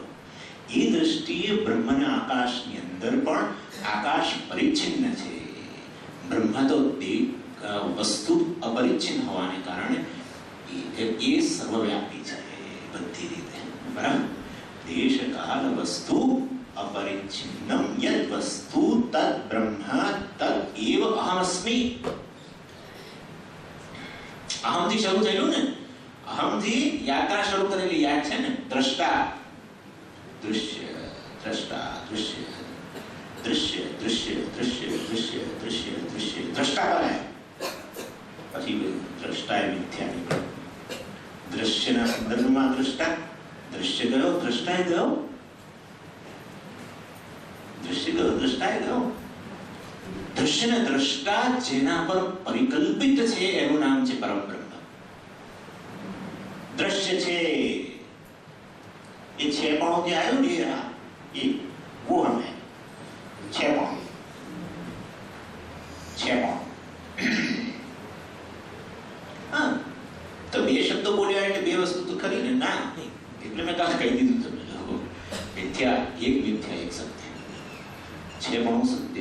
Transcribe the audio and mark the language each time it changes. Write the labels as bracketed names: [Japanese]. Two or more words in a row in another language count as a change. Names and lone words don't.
[Gujarati] એ દ્રષ્ટિએ બ્રહ્મના આકાશની અંદર પણ આકાશ પરિચ્છિન્ન છે. બ્રહ્મ તો વસ્તુ અપરિચ્છિન્ન હોવાને કારણે એ સર્વવ્યાપી છે બધી રીતે. [Sanskrit] બરાબર? देश काल वस्तु अपरिच्छिन्नम यद वस्तु तद ब्रह्म तद एव अहमस्मि. [Gujarati] अहमથી શરૂ થયેલું ને, અહમથી યાત્રા શરૂ કરેલી યાદ છે ને. દ્રષ્ટા દૃશ્ય, દ્રષ્ટા દૃશ્ય, દૃશ્ય દૃશ્ય દૃશ્ય દૃશ્ય દૃશ્ય દૃશ્ય દ્રષ્ટા બને. પછી દ્રષ્ટા એ મિથ્યા નીકળે. દ્રશ્યના સંદર્ભમાં દ્રષ્ટા, દ્રશ્ય ગયો, દ્રષ્ટા ગયો, દ્રશ્ય ગયો, દ્રષ્ટા ગયો. દ્રશ્યને દ્રષ્ટા જેના પર પરિકલ્પિત છે એનું નામ છે પરમ બ્રહ્મ. દ્રશ્ય છે એ છે પણ જે આવ્યું ને એ [Hindi] वो हमें [Gujarati] છે પણ હા તો બે શબ્દો બોલ્યા એટલે બે વસ્તુ તો ખરી ને. ના, એટલે મેં કાં કહી દીધું તમને લોકો. મિથ્યા એક સત્ય છે પણ સત્ય.